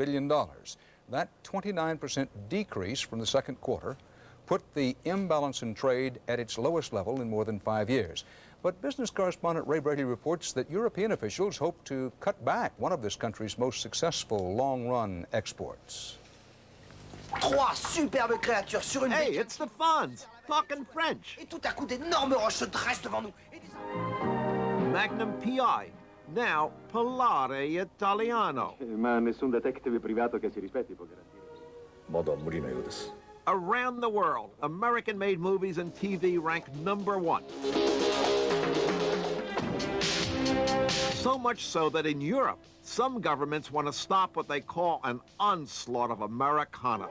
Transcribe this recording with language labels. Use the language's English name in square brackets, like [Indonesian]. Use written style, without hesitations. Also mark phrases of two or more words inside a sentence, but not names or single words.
[English] That 29% decrease from the second quarter put the imbalance in trade at its lowest level in more than 5 years. But business correspondent Ray Brady reports that European officials hope to cut back one of this country's most successful long-run exports. [French] Trois superbes créatures sur une [English] Hey, it's the Fonz, talking French. [French] Et tout à coup, d'énormes roches se dressent devant nous. [English] Magnum PI, now Polare Italiano. [Italian] Ma nessun detective privato che si rispetti può garantire. [English] Around the world, American-made movies and TV rank #1. So much so that in Europe, some governments want to stop what they call an onslaught of Americana.